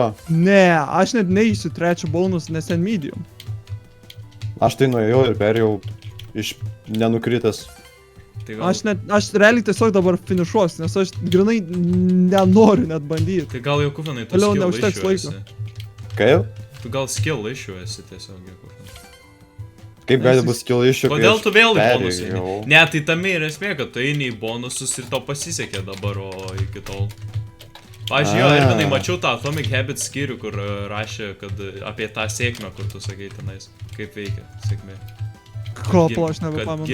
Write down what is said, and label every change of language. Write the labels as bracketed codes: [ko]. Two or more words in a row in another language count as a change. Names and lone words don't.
[lt] Ne, aš net neįsiu trečią bonus, nes ten medium. aš tai nuėjau ir perėjau iš nenukritęs. Tai gal, Aš realiai tiesiog dabar finišuos, nes aš grinai nenoriu net bandyti. tai gal Jokufanai, tu Toliau skill neužteks issue laiko. esi. Kaip? Tu gal [en] skill issue [lt] esi tiesiog, Jokufanai. Kaip gali būti [en] skill issue, [lt] kai Kodėl aš tu vėl į bonusą perėjau? eini? Ne, tai tame ir esmė, kad tu eini į bonusus ir tau pasisekė dabar, o iki tol. Pavyzdžiui, jo, Irvinai, mačiau tą Atomic Habits skyrių, kur rašė, kad apie tą sėkmę, kur tu sakei tenais, kaip veikia sėkmė. Ko, pala, aš nebepamenu.